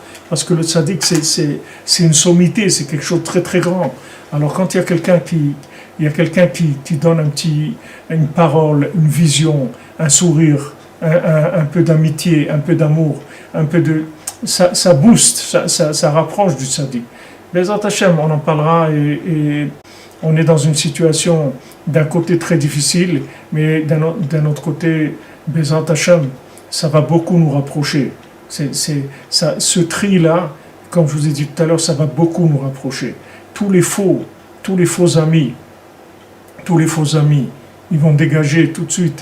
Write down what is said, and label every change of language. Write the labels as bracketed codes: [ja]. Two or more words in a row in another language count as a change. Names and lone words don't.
[fr] Parce que le tzaddik, c'est une sommité, c'est quelque chose de très très grand. Alors quand il y a quelqu'un qui donne une parole, une vision, un sourire, un peu d'amitié, un peu d'amour, ça booste, ça rapproche du tzaddik. [he] Bezrat Hashem, [fr] on en parlera et on est dans une situation d'un côté très difficile, mais d'un autre côté, [he] Bezrat Hashem, [fr] ça va beaucoup nous rapprocher. Ce tri-là, comme je vous ai dit tout à l'heure, ça va beaucoup nous rapprocher. Tous les faux amis, ils vont dégager tout de suite.